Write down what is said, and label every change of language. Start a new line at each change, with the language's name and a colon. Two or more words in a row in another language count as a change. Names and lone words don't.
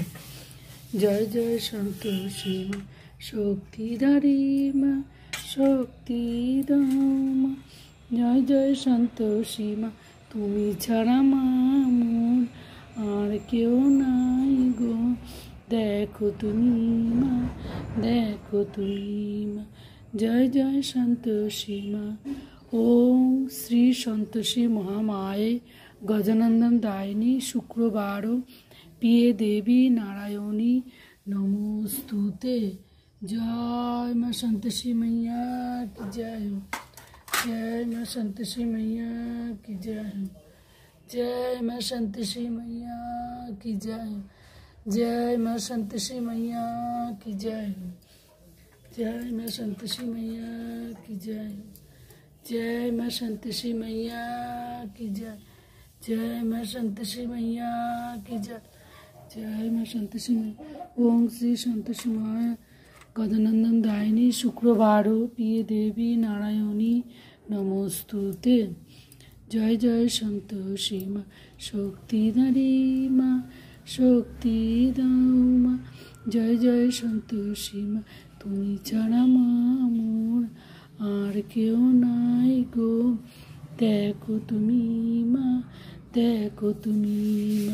Bangla: জয় জয় সন্তোষী মা, শক্তিধারী মা, শক্তি দাও মা। জয় জয় সন্তোষী মা, তুমি ছাড়া মা মোর আর কেউ নাই গো, দেখো তুমি মা, দেখো তুমি মা। জয় জয় সন্তোষী মা।
Sanskrit: ओम श्री संतोषी महामाये गजानंदम दायिनी शुक्रवारो प्रिय देवी नारायणी नमोस्तुते।
Hindi: जय माँ संतोषी मैया की जय हो, जय माँ संतोषी मैया की जय हो, जय माँ संतोषी मैया की जय हो, जय माँ संतोषी मैया की जय हो, जय माँ संतोषी मैया की जय हो, जय माँ संतोषी मैया की जय, जय माँ संतोषी मैया की जय, जय माँ संतोषी मैया।
Sanskrit: ओम श्री संतोषी माँ गजानंदम दायिनी शुक्रवारो प्रिय देवी नारायणी नमोस्तुते।
Bangla: জয় জয় সন্তোষী মা, শক্তিধারী মা, শক্তি দাও মা। জয় জয় সন্তোষী মা, তুমি ছাড়া মা মোর আর কেউ নাই গো, দেখো তুমি মা, দেখো তুমি মা।